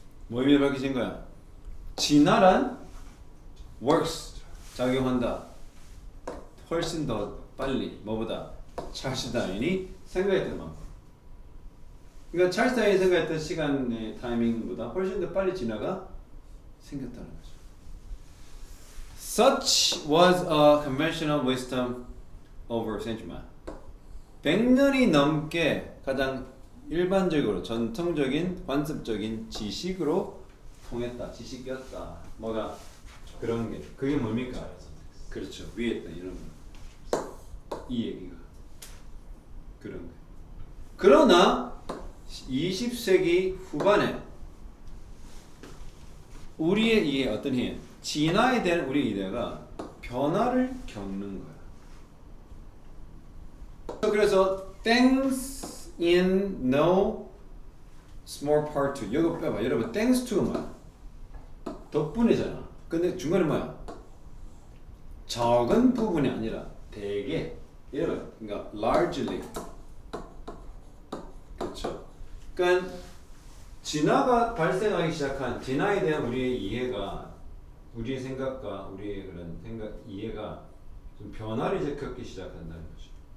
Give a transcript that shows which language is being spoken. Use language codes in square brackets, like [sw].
[ko] 뭐 의미를 밝히신 거야? 진화란 works 작용한다. 훨씬 더 빨리 뭐보다 찰스 다윈이 생각했던 만큼. 그러니까 찰스 다윈이 생각했던 시간의 타이밍보다 훨씬 더 빨리 진화가 생겼다는 거죠. [en] Such was a conventional wisdom over centuries. [ko] 100년이 넘게 가장 일반적으로 전통적인 관습적인 지식으로 통했다. 지식이었다. 뭐가 그런 게 그게 뭡니까? 그렇죠. 위에 있던 이런 거. 이 얘기가 그런 거. 그러나 20세기 후반에 우리의 이 어떤 힘, 진화에 대한 우리 이데가 변화를 겪는 거야. 그래서 [en] thanks in no small part to [ko] 이거 빼봐. 여러분 thanks to가 뭐야? 덕분이잖아. 근데 중간에 뭐야? 적은 부분이 아니라 대개 여러분 그러니까 largely 그렇죠. 그러니까 진화가 발생하기 시작한 진화에 대한 우리의 이해가 우리의 생각과 우리의 그런 생각 이해가 좀 변화를 이제 겪기 시작한다는 거죠.